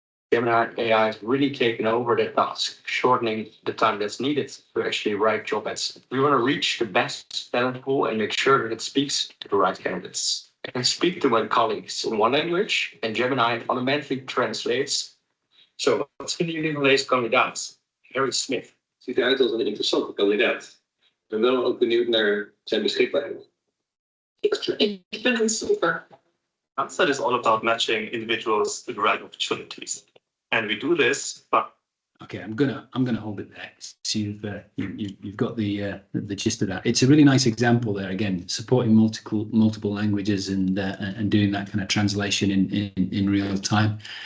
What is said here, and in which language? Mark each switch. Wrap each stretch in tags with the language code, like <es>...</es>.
<en>Gemini AI has really taken over that task, shortening the time that's needed to actually write job ads. We want to reach the best talent pool and make sure that it speaks to the right candidates. I can speak to my colleagues in one language, and Gemini automatically translates.</en> <nl>Zo, wat vinden jullie van deze kandidaat? Harry Smith. Ziet eruit als een interessante kandidaat. Ik ben wel ook benieuwd naar zijn beschikbaarheid. Ik vind het super.</nl> <en>Randstad is all about matching individuals to the right opportunities. And we do this, but okay, I'm gonna hold it there. So you've got the gist of that. It's a really nice example there. Again, supporting multiple languages and doing that kind of translation in real time.</en>